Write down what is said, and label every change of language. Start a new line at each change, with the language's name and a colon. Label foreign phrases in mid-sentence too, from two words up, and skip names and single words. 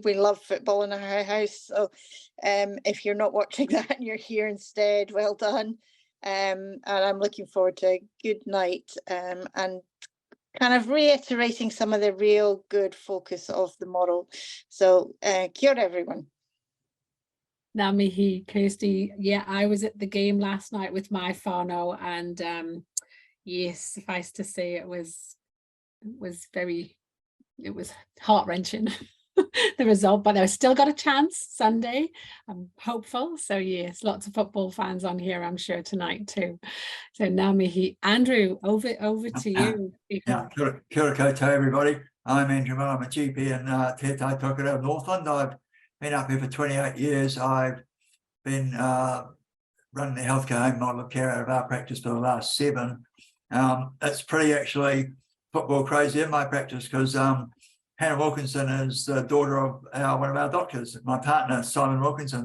English: We love football in our house, so if you're not watching that and you're here instead, well done. And I'm looking forward to a good night, and kind of reiterating some of the real good focus of the model. So
Māori: kia ora
English: everyone.
Māori: Ngā mihi, Kirsty.
English: Yeah, I was at the game last night with my whānau, and yes, suffice to say it was heart-wrenching, the result, but I've still got a chance Sunday. I'm hopeful. So yes, lots of football fans on here, I'm sure, tonight too. So
Māori: ngā mihi.
English: Andrew, over to you. Yeah,
Māori: kia ora koutou
English: everybody. I'm Andrew Merle. I'm a GP in Te Tai Tokerau, Northland. I've been up here for 28 years. I've been running the healthcare home model of care out of our practice for the last 7. It's pretty actually football crazy in my practice, because Hannah Wilkinson is the daughter of one of our doctors, my partner, Simon Wilkinson.